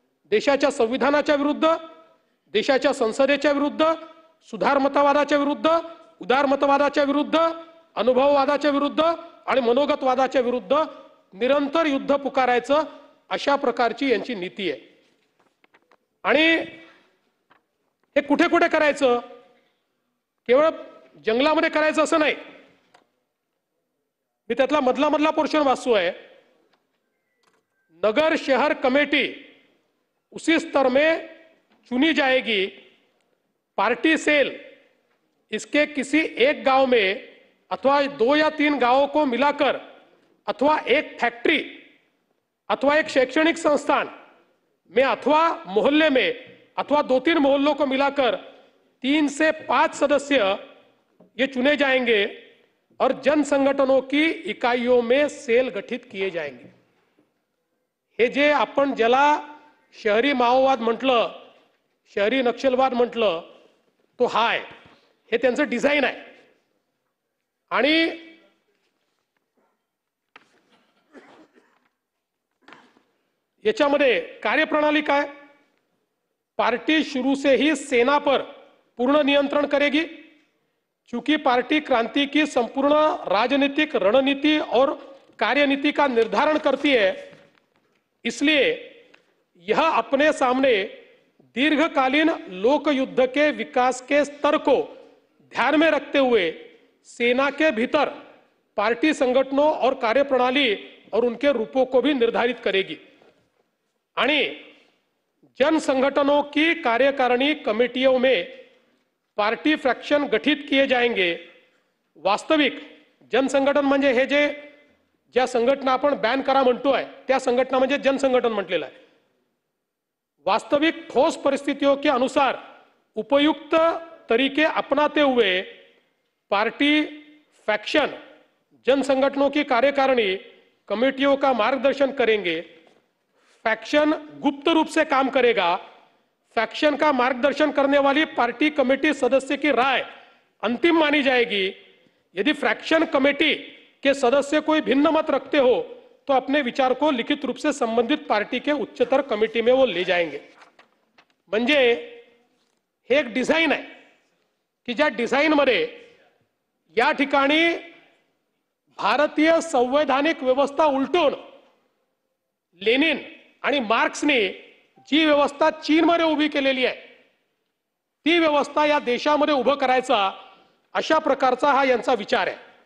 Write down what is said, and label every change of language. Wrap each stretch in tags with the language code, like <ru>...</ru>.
<mr>देशाच्या संविधानाच्या विरुद्ध, देशाच्या संसदेच्या विरुद्ध, सुधारमतवादाच्या विरुद्ध, उदारमतवादाच्या विरुद्ध, अनुभववादाच्या विरुद्ध आणि मनोगतवादाच्या विरुद्ध निरंतर युद्ध पुकारायचं, अशा प्रकारची यांची नीती आहे. आणि हे कुठे कुठे करायचं? केवळ जंगलामध्ये करायचं असं नाही. मी त्यातला मधला पोर्शन वाचतोय.</mr> <hi>नगर शहर कमेटी उसी स्तर में चुनी जाएगी. पार्टी सेल इसके किसी एक गांव में अथवा 2 या 3 गांवों को मिलाकर अथवा एक फैक्ट्री अथवा एक शैक्षणिक संस्थान में अथवा मोहल्ले में अथवा 2-3 मोहल्लों को मिलाकर 3 से 5 सदस्य ये चुने जाएंगे और जन संगठनों की इकाइयों में सेल गठित किए जाएंगे.</hi> <mr>हे जे आपण ज्याला शहरी माओवाद म्हटलं, शहरी नक्षलवाद म्हटलं, तो हा आहे. हे त्यांचं डिझाइन आहे. आणि याच्यामध्ये कार्यप्रणाली काय?</mr> <hi>पार्टी शुरू से ही सेना पर पूर्ण नियंत्रण करेगी. चूंकि पार्टी क्रांति की संपूर्ण राजनीतिक रणनीति और कार्यनीति का निर्धारण करती है, इसलिए यह अपने सामने दीर्घकालीन लोक युद्ध के विकास के स्तर को ध्यान में रखते हुए सेना के भीतर पार्टी संगठनों और कार्यप्रणाली और उनके रूपों को भी निर्धारित करेगी.</hi> <mr>आणि</mr> <hi>जन संगठनों की कार्यकारिणी कमेटियों में पार्टी फ्रैक्शन गठित किए जाएंगे.</hi> <mr>वास्तविक जनसंघटन म्हणजे हे जे ज्या संघटना आपण बॅन करा म्हणतोय त्या संघटना म्हणजे जनसंघटन म्हटलेलं आहे.</mr> <hi>वास्तविक ठोस परिस्थितियों के अनुसार उपयुक्त तरीके अपनाते हुए पार्टी फैक्शन जन संगठनों की कार्यकारिणी कमेटियों का मार्गदर्शन करेंगे. फैक्शन गुप्त रूप से काम करेगा. फैक्शन का मार्गदर्शन करने वाली पार्टी कमेटी सदस्य की राय अंतिम मानी जाएगी. यदि फ्रैक्शन कमेटी के सदस्य कोई भिन्न मत रखते हो तो अपने विचार को लिखित रूप से संबंधित पार्टी के उच्चतर कमेटी में वो ले जाएंगे.</hi> <mr>म्हणजे हे एक डिझाइन आहे की ज्या डिझाइन मध्ये या ठिकाणी भारतीय संवैधानिक व्यवस्था उलटून लेनिन आणि मार्क्सने जी व्यवस्था चीनमध्ये उभी केलेली आहे ती व्यवस्था या देशामध्ये उभं करायचा, अशा प्रकारचा हा यांचा विचार आहे.</mr>